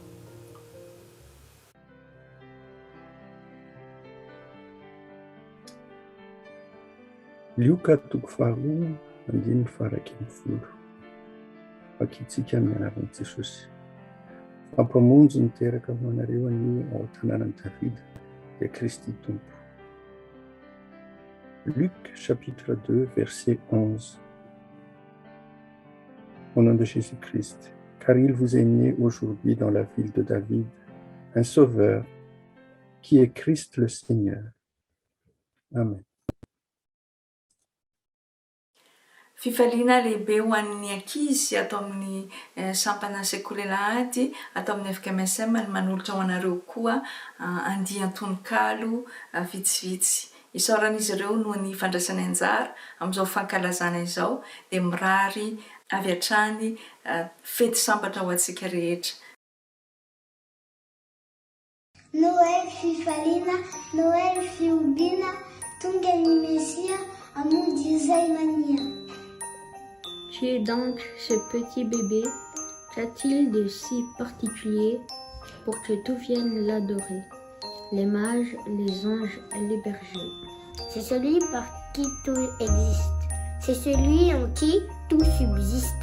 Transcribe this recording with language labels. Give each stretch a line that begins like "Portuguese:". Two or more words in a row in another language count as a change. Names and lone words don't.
Malagasy: Luka toko faharoa andimy faraka amin'ny folo. Fakitsika amin'ny anaran'i Jesosy. Fampamonjy niteraka ho anareo ny ao tanànan'i Davida dia Kristy Tompo.
French: Luc chapitre 2 verset 11. Au nom de Jésus-Christ, car il vous est né aujourd'hui dans la ville de David un sauveur qui est Christ le Seigneur. Amen.
Malagasy: Fifaliana lehibe ho an'ny ankizy atao amin'ny sampana sekolelahady atao amin'ny FKMSM ny manolotra ho anareo koa andian-tononkalo vitsivitsy. Isaoran'izy ireo noho ny fandraisana anjara amin'izao fankalazana izao dia mirary avy hatrany fety sambatra ho antsika rehetra. Noël fifaliana, Noël fiombiana, tonga ny Mesia hamonjy izay mania.
French: Qui est donc ce petit bébé? Qu'a-t-il de si particulier pour que tout vienne l'adorer? Les mages, les anges et les bergers. C'est celui par qui tout existe. C'est celui en qui tout subsiste.